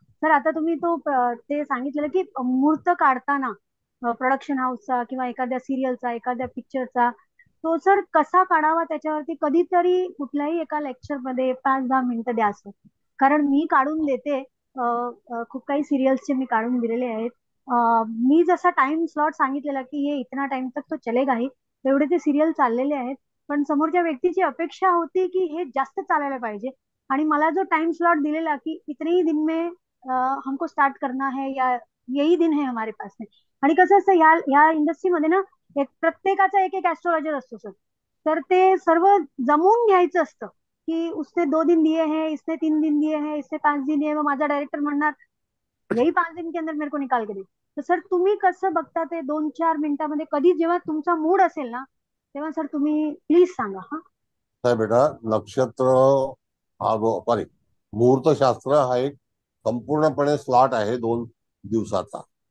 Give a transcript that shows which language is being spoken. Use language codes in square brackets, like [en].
[mr] Sir आता तुम्ही ते सांगितलेलं की मुहूर्त काढताना प्रोडक्शन हाऊसचा किंवा एखाद्या सिरियलचा एखाद्या पिक्चरचा तो सर कसा काढावा त्याच्यावरती कधीतरी कुठल्याही एका लेक्चर मध्ये 5-10 मिनिटं द्या सर. कारण मी काढून देते. खूप काही सिरियल्सचे मी काढून दिलेले आहेत. मी जसा टाइम स्लॉट सांगितलेला की हे [hi] इतना टाइम तक तो चलेगा ही, [mr] तेवढे ते सिरियल चाललेले आहेत. पण समोरच्या व्यक्तीची अपेक्षा होती की हे जास्त चालायला पाहिजे. आणि मला जो टाइम स्लॉट दिलेला की [hi] इतने ही दिन में हमको स्टार्ट करना है या यही दिन है हमारे पास में. [mr] आणि कसं असतं ह्या इंडस्ट्रीमध्ये ना प्रत्येकाचा एक एक ऍस्ट्रोलॉजर असतो सर. तर ते सर्व जमवून घ्यायचं असतं की [hi] उसने 2 दिन दिए हैं, इसने 3 दिन दिए हैं, इसने 5 दिन दिए. [mr] मग माझा डायरेक्टर म्हणणार [hi] यही 5 दिन के अंदर मेरे को निकाल के दे. [mr] तर सर तुम्ही कसं बघता ते 2-4 मिनिटामध्ये कधी जेव्हा तुमचा मूड असेल ना तेव्हा सर तुम्ही प्लीज सांगा. हा साहेब बेटा, नक्षत्र हा सॉरी मुहूर्तशास्त्र हा एक संपूर्णपणे स्लॉट आहे 2 दिवसाचा.